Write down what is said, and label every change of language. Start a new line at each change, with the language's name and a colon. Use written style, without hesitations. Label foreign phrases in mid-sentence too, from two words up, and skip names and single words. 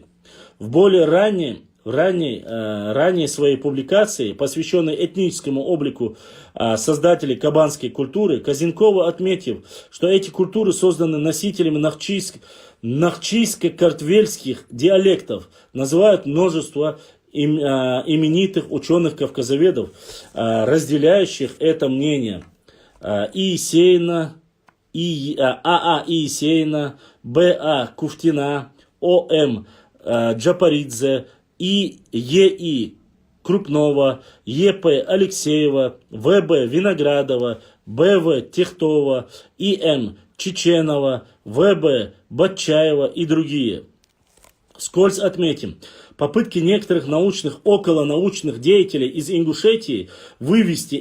Russian: В более ранней своей публикации, посвященной этническому облику создателей кабанской культуры, Казенкова, отметив, что эти культуры созданы носителями нахчийско-картвельских диалектов, называют множество именитых ученых-кавказоведов, разделяющих это мнение. Иесеина, А.А. Иесеина, Б.А. Куфтина, О.М. Джапаридзе, И. Е.И. Крупнова, Е.П. Алексеева, В.Б. Виноградова, Б.В. Техтова, И.М. Чеченова, В.Б. Батчаева и другие. Вскользь отметим, попытки некоторых научных, околонаучных деятелей из Ингушетии вывести